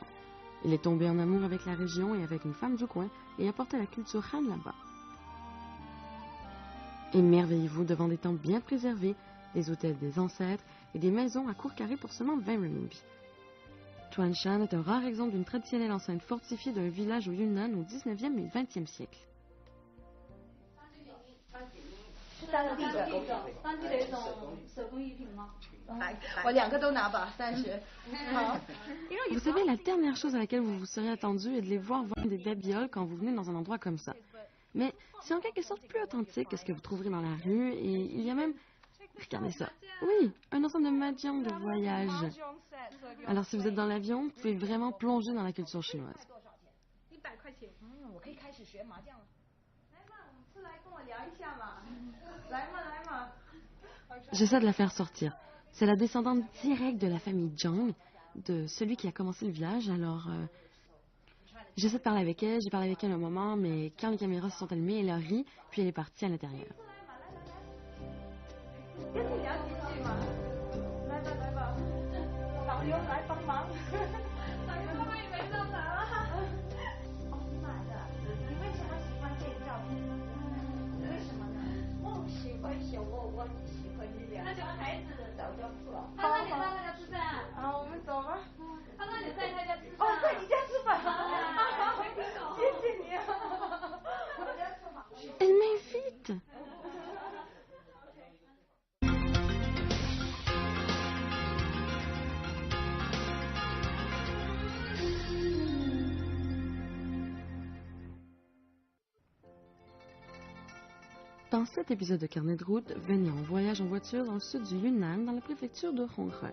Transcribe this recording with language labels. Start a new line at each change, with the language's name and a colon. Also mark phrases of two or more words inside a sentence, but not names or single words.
French: Il est tombé en amour avec la région et avec une femme du coin et a porté la culture Han là-bas. Émerveillez-vous devant des temples bien préservés, des hôtels des ancêtres et des maisons à court carré pour seulement 20 renminbi. Tuanshan est un rare exemple d'une traditionnelle enceinte fortifiée d'un village au Yunnan au 19e et 20e siècle.
Chinese: 是当地的一种手工艺品吗？我两个都拿吧，30。好。
French: Vous savez, la dernière chose à laquelle vous vous seriez attendu est de les voir vendre des babioles quand vous venez dans un endroit comme ça. Mais c'est en quelque sorte plus authentique que ce que vous trouverez dans la rue et il y a même... Regardez ça. Oui, un ensemble de mahjong de voyage. Alors si vous êtes dans l'avion, vous pouvez vraiment plonger dans la culture chinoise.
Chinese: 100 块钱。我可以开始学麻将了。来嘛，我们出来跟我聊一下嘛。来嘛，来嘛。
French: J'essaie de la faire sortir. C'est la descendante directe de la famille Zhang, de celui qui a commencé le village, alors... J'essaie de parler avec elle, j'ai parlé avec elle un moment, mais quand les caméras se sont allumées, elle a ri, puis elle est partie à l'intérieur.
Chinese: 跟你聊几句嘛。来吧，来吧，导游来帮忙。导游他们也没办法了。哦，你买的，你为什么喜欢这个照片？为什么呢？喜欢小窝窝，你喜欢月亮。他喜欢孩子，早就吃了。他让你到他家吃饭。啊，我们走吧。他让你在他家吃饭。哦，在你家吃饭。没听懂。谢谢你啊。我家吃好。
French: Elle m'invite. Dans cet épisode de Carnet de route, venez en voyage en voiture dans le sud du Yunnan, dans la préfecture de Honghe.